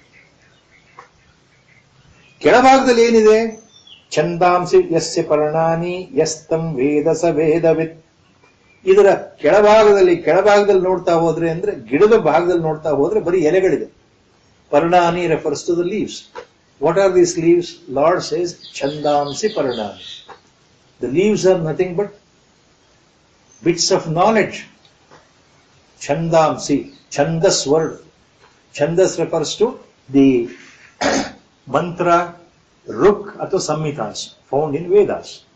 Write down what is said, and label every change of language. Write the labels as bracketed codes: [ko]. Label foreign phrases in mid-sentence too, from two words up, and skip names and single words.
[kn] ಕೆಳಭಾಗದಲ್ಲಿ ಏನಿದೆ? [sa] ಛಂದಾಂಸಿ ಯಸ್ಯ ಪರ್ಣಾನಿ ಯಸ್ತಂ ವೇದ ಸ ವೇದವಿತ್. [kn] ಇದರ ಕೆಳಭಾಗದಲ್ಲಿ ನೋಡ್ತಾ ಹೋದ್ರೆ ಅಂದ್ರೆ ಗಿಡದ ಭಾಗದಲ್ಲಿ ನೋಡ್ತಾ ಹೋದ್ರೆ ಬರೀ ಎಲೆಗಳಿದೆ. [en] Parnani refers to the leaves. What are these leaves? Lord says [sa] ಛಂದಾಂಸಿ ಪರ್ಣಾನಿ. [en] The leaves are nothing but bits of knowledge. Chandamsi, Chandas word. Chandas refers to the mantra, ruk, or samhitas found in Vedas.